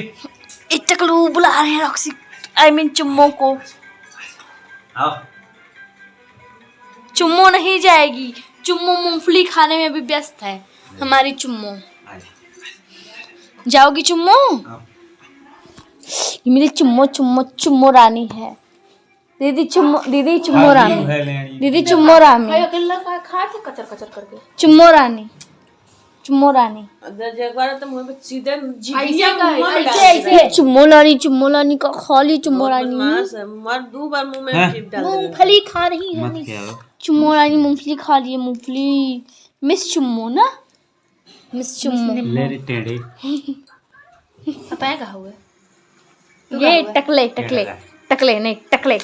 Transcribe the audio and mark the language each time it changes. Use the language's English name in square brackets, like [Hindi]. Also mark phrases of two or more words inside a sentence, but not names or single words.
[Hindi] टकलू बुला रहे हैं रॉक्सी, [English] I mean [Hindi] चुम्मो को। आओ। चुम्मो नहीं जाएगी, चुम्मो मूंगफली खाने में भी व्यस्त है हमारी चुम्मो। जाओगी चुम्मो। ये मेरी चुम्मो चुम्मो चुम्मो रानी है। दीदी चुम्मो, दीदी चुम्मो रानी, दीदी चुम्मो रानी, खाते कचर कचर करके। चुम्मो रानी, चुम्मो रानी, चुम्मो रानी, चुम्मो रानी का खाली चुम्मो रानी मूंगफली खा रही है। चुम्मो रानी मूंगफली खा रही है, मूंगफली। मिस चुम्मो ना, मिस चुम्मो। पता है कहाँ हुआ? ये टकले टकले टकले नहीं टकले।